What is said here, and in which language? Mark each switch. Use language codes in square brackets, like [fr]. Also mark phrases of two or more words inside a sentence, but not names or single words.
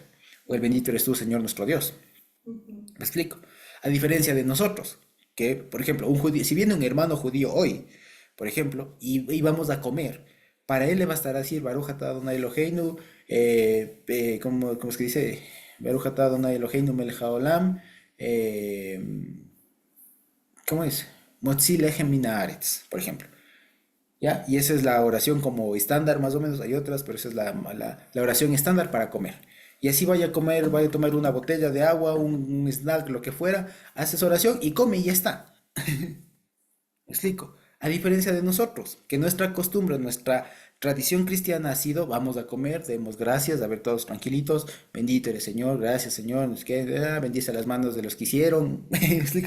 [es] O el bendito eres tú, Señor nuestro Dios. ¿Me explico? A diferencia de nosotros, que, por ejemplo, un judío, si viene un hermano judío hoy, por ejemplo, y vamos a comer, para él le bastará decir [he] ברוך אתה אדוני אלוהינו, [es] ¿cómo es que dice? [he] ברוך אתה אדוני אלוהינו מלך העולם, [es] eh, ¿cómo es? [he] מוציא לחם מן הארץ, [es] por ejemplo. ¿Ya? Y esa es la oración como estándar, más o menos, hay otras, pero esa es la oración estándar para comer. Y así vaya a comer, vaya a tomar una botella de agua, un snack, lo que fuera, haces oración y come y ya está. ¿Me explico? A diferencia de nosotros, que nuestra costumbre, nuestra tradición cristiana ha sido, vamos a comer, demos gracias, a ver todos tranquilitos, bendito eres Señor, gracias Señor, bendice las manos de los que hicieron, ¿me explico?